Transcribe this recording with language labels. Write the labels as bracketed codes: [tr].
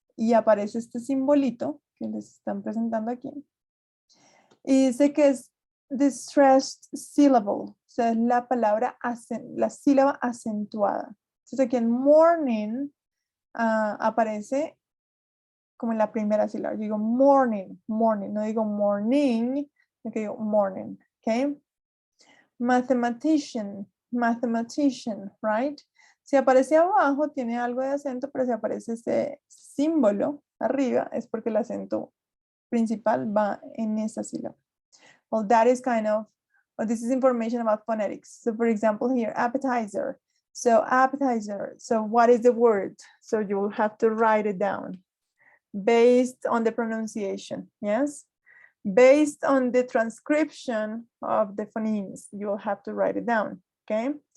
[es] Y aparece este simbolito que les están presentando aquí. Y dice que es [en] the stressed syllable. [es] O sea, es la palabra, la sílaba acentuada. Entonces aquí en morning aparece como en la primera sílaba. Yo digo morning, morning. No digo morning, sino que digo morning. Okay. [en] Mathematician, mathematician, right? [es] Si aparece abajo tiene algo de acento, pero si aparece ese símbolo arriba es porque el acento principal va en esa sílaba. [en] Well, that is kind of, well, this is information about phonetics. So for example here, appetizer. So appetizer, so what is the word? So you will have to write it down based on the pronunciation, yes? Based on the transcription of the phonemes, you will have to write it down, okay?